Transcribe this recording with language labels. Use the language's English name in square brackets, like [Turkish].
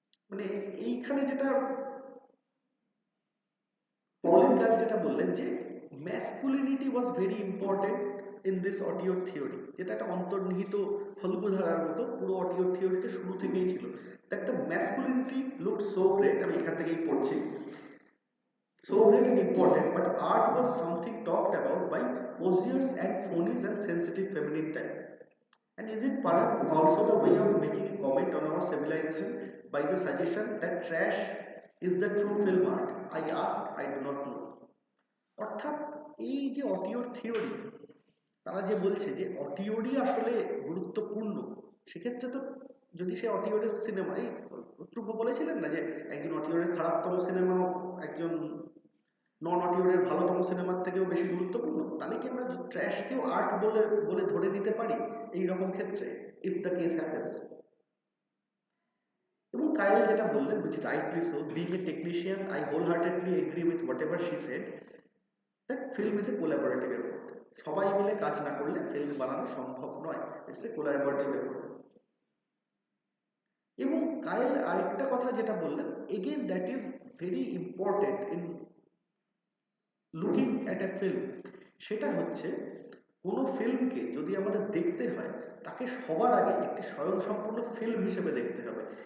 [Bangla] মানে এইখানে যেটা পলিন কায়েল যেটা বললেন, যে [English] masculinity was very important in this auteur theory, [Bangla] যেটা একটা অন্তর্নিহিত ফল্গুধারার মতো পুরো অটিওর থিওরিতে শুরু থেকেই ছিল। [English] that the masculinity looked so great, [Bangla] আমি এখান থেকেই পড়ছি, [English] so great and important, but art was something talked about by poseurs and phonies and sensitive feminine type. And is it perhaps also the way of making a comment on our civilization by the suggestion that trash is the true film art? I ask, I do not know. [Bangla] অর্থাৎ এই যে অটিওর theory, তারা যে বলছে যে অটিওরই আসলে গুরুত্বপূর্ণ, সেক্ষেত্রে তো যদি সে অটিওরের সিনেমা, এই ধ্রুব বলেছিলেন না যে একজন অটিওরের খারাপতম সিনেমাও একজন নন অটিওরের ভালোতম সিনেমার থেকেও বেশি গুরুত্বপূর্ণ, তাহলে কি আমরা ট্র্যাশকেও আর্ট বলে বলে ধরে নিতে পারি এই রকম ক্ষেত্রে, [English] If the case happens? [Bangla] এবং কায়েল যেটা বললেন, [English] which rightly so, being a technician, I wholeheartedly agree with whatever she said, that film is a collaborative effort. [Bangla] সবাই মিলে কাজ না করলে ফিল্ম বানানো সম্ভব নয়, [English] It's a collaborative effort. [Bangla] এবং কায়েল আরেকটা কথা যেটা বললেন, [English] again that is very important in looking at a film, [Bangla] সেটা হচ্ছে কোনো ফিল্মকে যদি আমাদের দেখতে হয়, তাকে সবার আগে একটি স্বয়ংসম্পূর্ণ ফিল্ম হিসেবে দেখতে হবে।